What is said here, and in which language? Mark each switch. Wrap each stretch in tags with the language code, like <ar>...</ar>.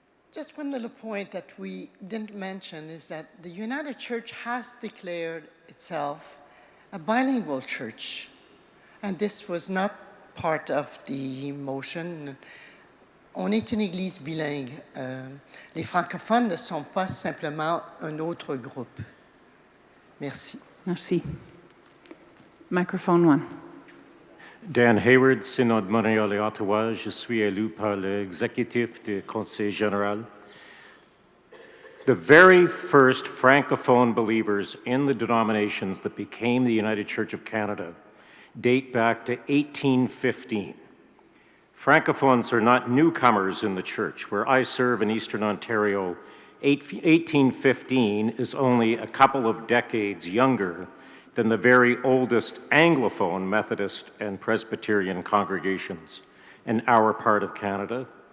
<en>Just one little point that we didn't mention is that the United Church has declared itself a bilingual church. And this was not part of the motion.</en> <fr>On est une église bilingue. Les francophones ne sont pas simplement un autre groupe. Merci. Merci. Microphone 1. Dan Hayward, Synode Montréal et Ottawa. Je suis élu par l'exécutif du Conseil général.</fr> <en>The very first Francophone believers in the denominations that became the United Church of Canada date back to 1815. Francophones are not newcomers in the church. Where I serve in Eastern Ontario, 1815 is only a couple of decades younger than the very oldest Anglophone Methodist and Presbyterian congregations in our part of Canada.</en>